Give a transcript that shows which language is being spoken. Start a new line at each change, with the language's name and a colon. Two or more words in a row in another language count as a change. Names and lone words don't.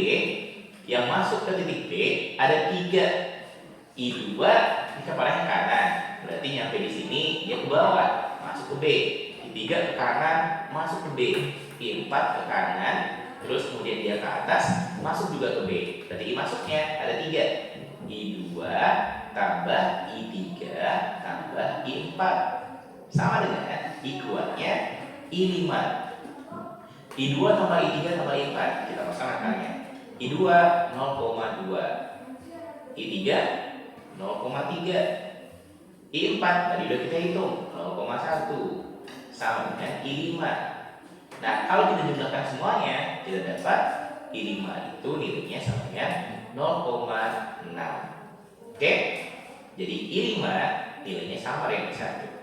Indonesian: Yang masuk ke titik B ada 3. I2 ini kepalanya ke kanan, berarti nyampe di sini dia ke bawah, masuk ke B. I3 ke kanan, masuk ke B. I4 ke kanan, terus kemudian dia ke atas, masuk juga ke B. Berarti I masuknya ada 3. I2 tambah I3 tambah I4 sama dengan I keluarnya I5. I2 tambah I3 tambah I4 kita pasang angkanya. I2 0,2, I3 0,3, I4 tadi udah kita hitung 0,1 sama dengan I5. Nah, kalau kita jumlahkan semuanya kita dapat I5 itu nilainya sama dengan 0,6. Oke? Jadi I5 nilainya sama dengan 1.